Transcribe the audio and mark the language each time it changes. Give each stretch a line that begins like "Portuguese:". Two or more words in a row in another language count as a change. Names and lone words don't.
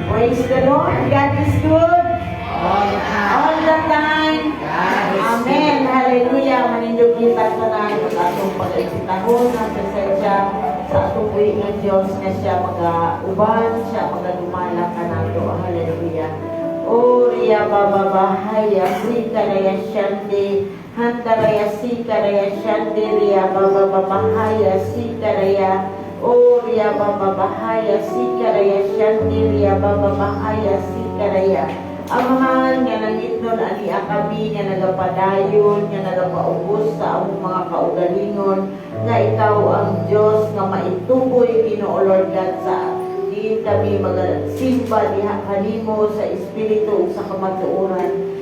English: Praise the Lord. God is good. All the time. Amen. Hallelujah.
Cebuano: Manindog kita sa natin sa atong pag-eksitahon ng presensya sa atong buhay ng Diyos na siya mag-uban, siya mag-dumala ka nato. Hallelujah. O Ria Bababahaya, Sikaraya Shante, Hantaraya Sikaraya Shante, Ria Bababahaya, Sikaraya, O Ria Bababahaya, Sikaraya Shante, Ria Bababahaya, Sikaraya. Amahan nga nangitnon ani kami nga nagapadayon, nga nagapaubos sa among mga kaugalingon, nga ikaw ang Diyos nga maituboy Ginoo
English: Lord God
Cebuano: sa diin kami magasimba diha kanimo sa espiritu ug sa kamatuoran.